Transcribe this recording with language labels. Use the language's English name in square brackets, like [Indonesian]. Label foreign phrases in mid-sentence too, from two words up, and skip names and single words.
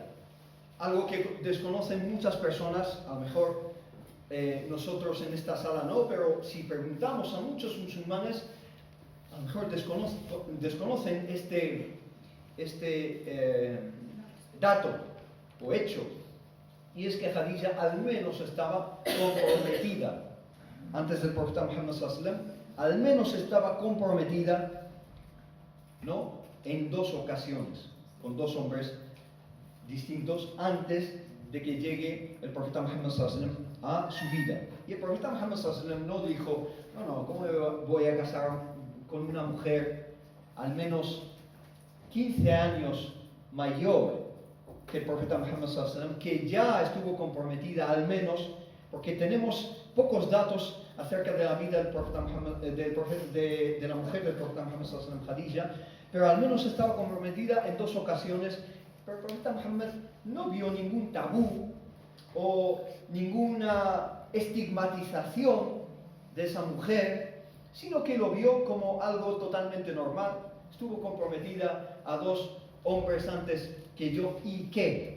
[Spanish] Algo que desconocen muchas personas, a lo mejor nosotros en esta sala no, pero si preguntamos a muchos musulmanes, a lo mejor desconocen este dato o hecho. Y es que Khadija al menos estaba comprometida, antes del profeta Muhammad [Arabic] صلى الله عليه وسلم, [Spanish] al menos estaba comprometida, ¿no?, en 2 ocasiones, con 2 hombres distintos, antes de que llegue el profeta Muhammad [Arabic] صلى الله عليه وسلم [Spanish] a su vida. Y el profeta Muhammad [Arabic] صلى الله عليه وسلم [Spanish] no dijo, no, ¿cómo me voy a casar con una mujer al menos 15 años mayor que el profeta Muhammad [Arabic] صلى الله عليه وسلم, [Spanish] que ya estuvo comprometida al menos, porque tenemos pocos datos acerca de la vida del profeta Muhammad, de la mujer del profeta Muhammad [Arabic] صلى الله عليه وسلم, [Spanish] Khadija, pero al menos estaba comprometida en 2 ocasiones. Pero el profeta Muhammad no vio ningún tabú o ninguna estigmatización de esa mujer, sino que lo vio como algo totalmente normal. Estuvo comprometida a 2 hombres antes que yo, ¿y qué?